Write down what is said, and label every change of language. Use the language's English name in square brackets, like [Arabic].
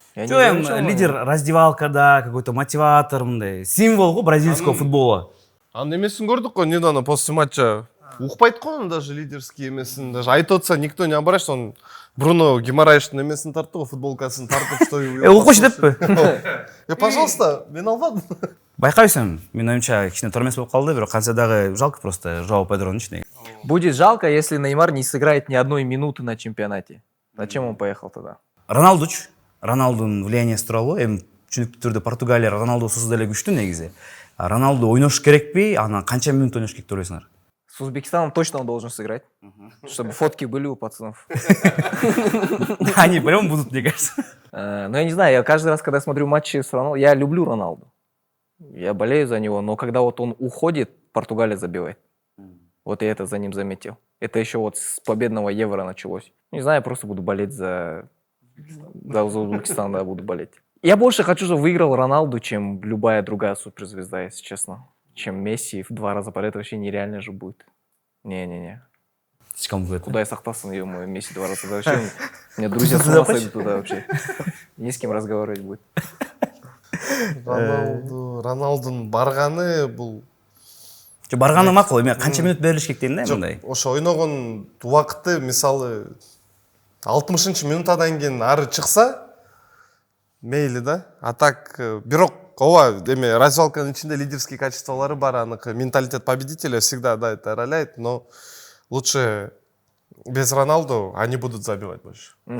[Russian] Лидер раздевалкада, какой-то мотиватор, [Kyrgyz] мындай символ го [Russian] бразильского футбола. [Kyrgyz] Анын эмесин көрдүк го, [Russian] недавно после матча. [Kyrgyz] Укпайт го анын [Russian] даже лидерский [Kyrgyz] эмесин, даже айтып атса [Russian] никто не обращается, он [Kyrgyz] Бруно Гимараевичтин эмесин тартты го, футболкасын тартып, что Укуш деппи? Пожалуйста, мен албадым. Байкайсың, мен оюмча кичине тормес болуп калды, бирок кантсе дагы жалко просто Жоа Педронучу. [Russian] Будет жалко, если Неймар не сыграет ни одной минуты на чемпионате. Зачем он поехал тогда? [Kyrgyz] Роналдунун влияниясы тууралуу, эми түшүнүктүү түрдө Португалия Роналдусуз деле күчтүү негизи. Роналду ойнош керекпи? Анан канча минут ойнош керек деп ойлойсуңар? [Russian] С Узбекистаном точно он должен сыграть, чтобы фотки были у пацанов. Они прям будут, мне кажется. Но я не знаю, я каждый раз, когда смотрю матчи с Роналду, я люблю Роналду. Я болею за него, но когда вот он уходит, Португалия забивает. Вот я это за ним заметил. Это еще вот с победного Евро началось. Не знаю, я просто буду болеть за Узбекистан, да, буду болеть. Я больше хочу, чтобы выиграл Роналду, чем любая другая суперзвезда, если честно. Чем Месси в 2 раза подряд, вообще нереально же будет. Не-не-не. Куда я сахтался, ё-моё, Месси 2 раза подряд. Вообще, у меня друзья с ума сойдут туда вообще. Не с кем разговаривать будет. [Kyrgyz] Роналдун барганы бул Барганы макул, эми канча минут берилиш керек дейм да мындай. Ошо ойногон убакытты мисалы 60-минутадан кийин ары чыкса мейли да. [Russian] А так [Kyrgyz] бирок ооба эми раздевалканын ичинде лидерский качестволары бар, аныкы [Russian] менталитет победителя всегда да это роляет, но лучше без Роналду они будут забивать больше.